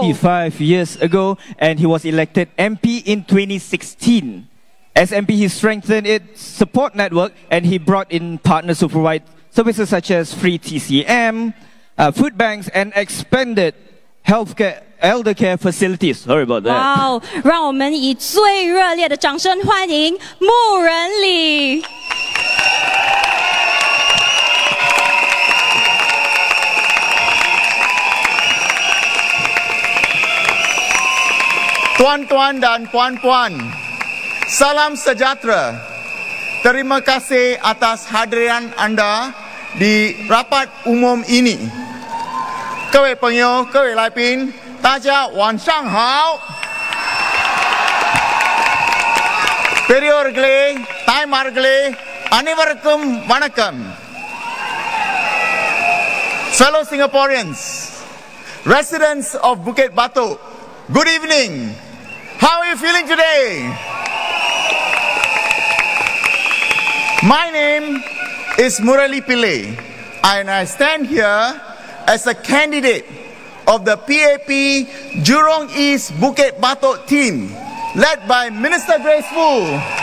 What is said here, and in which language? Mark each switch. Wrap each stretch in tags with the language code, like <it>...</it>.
<en>25 years ago, and he was elected MP in 2016. As MP, he strengthened its support network, and he brought in partners to provide services such as free TCM, food banks, and expanded healthcare, elder care facilities. Sorry about that.</en> <zh>哇，让我们以最热烈的掌声欢迎穆仁礼。</zh> <ms>Tuan-tuan dan puan-puan, salam sejahtera. Terima kasih atas hadiran anda di rapat umum ini.</ms> <zh>各位朋友，各位来宾，大家晚上好。</zh> <ta>பெரியோர்களே, தாய்மார்களே, அனைவருக்கும் வணக்கம்.</ta> <en>Fellow Singaporeans, residents of Bukit Batok, good evening. How are you feeling today? My name is Murali Pillai, and I stand here as a candidate of the PAP Jurong East Bukit Batok team, led by Minister Grace Fu.</en>